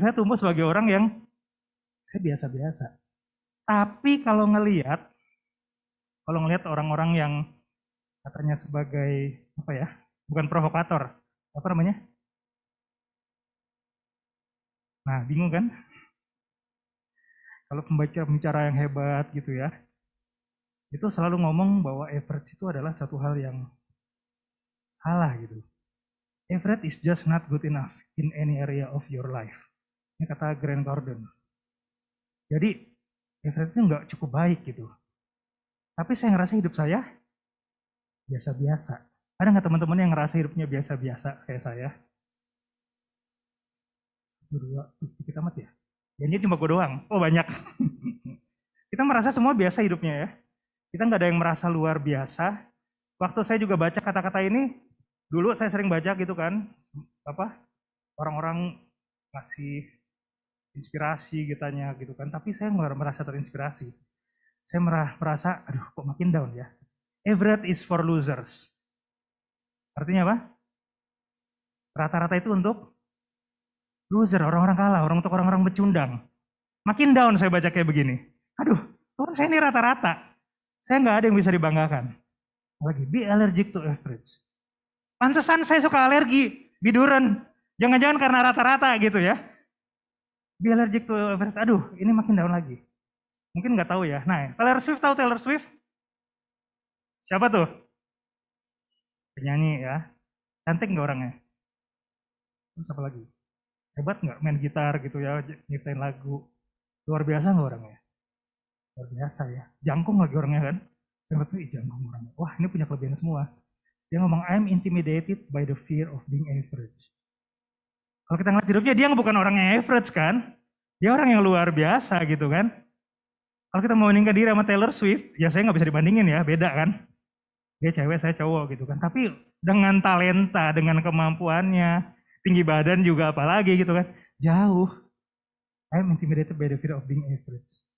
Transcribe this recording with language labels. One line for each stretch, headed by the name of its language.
Indonesian: Saya tumbuh sebagai orang yang saya biasa-biasa. Tapi kalau ngelihat orang-orang yang katanya sebagai apa ya, bukan provokator, apa namanya? Nah, bingung kan? Kalau pembicara yang hebat gitu ya, itu selalu ngomong bahwa average itu adalah satu hal yang salah gitu.
English: Average is just not good enough in any area of your life.
Indonesian: Ini kata Grant Cardone. Jadi average itu nggak cukup baik gitu. Tapi saya ngerasa hidup saya biasa-biasa. Ada nggak teman-teman yang ngerasa hidupnya biasa-biasa kayak saya? Berdua, sedikit amat ya. Ini cuma gue doang. Oh banyak. Kita merasa semua biasa hidupnya ya. Kita nggak ada yang merasa luar biasa. Waktu saya juga baca kata-kata ini, dulu saya sering baca gitu kan, apa orang-orang ngasih inspirasi gitanya gitu kan. Tapi saya nggak merasa terinspirasi. Saya merasa, aduh kok makin down ya.
English: Average is for losers.
Indonesian: Artinya apa? Rata-rata itu untuk loser, orang-orang kalah, untuk orang-orang pecundang. Makin down saya baca kayak begini. Aduh, Tuhan saya ini rata-rata. Saya nggak ada yang bisa dibanggakan.
English: Lagi, be allergic to average.
Indonesian: Pantesan saya suka alergi, biduran. Jangan-jangan karena rata-rata gitu ya.
English: Be allergic to average.
Indonesian: Aduh, ini makin down lagi. Mungkin nggak tahu ya. Nah, Taylor Swift tahu Taylor Swift? Siapa tuh? Penyanyi ya. Cantik nggak orangnya? Terus apa lagi? Hebat nggak main gitar gitu ya, nyiptain lagu. Luar biasa nggak orangnya? Luar biasa ya. Jangkung lagi orangnya kan. Saya ngerti, jangkung orangnya. Wah ini punya kelebihan semua. Dia ngomong,
English: I'm intimidated by the fear of being average.
Indonesian: Kalau kita ngeliat hidupnya, dia bukan orang yang average kan. Dia orang yang luar biasa gitu kan. Kalau kita mau bandingkan diri sama Taylor Swift, ya saya nggak bisa dibandingin ya, beda kan. Dia cewek, saya cowok gitu kan. Tapi dengan talenta, dengan kemampuannya, tinggi badan juga apalagi gitu kan. Jauh.
English: I'm intimidated by the fear of being average.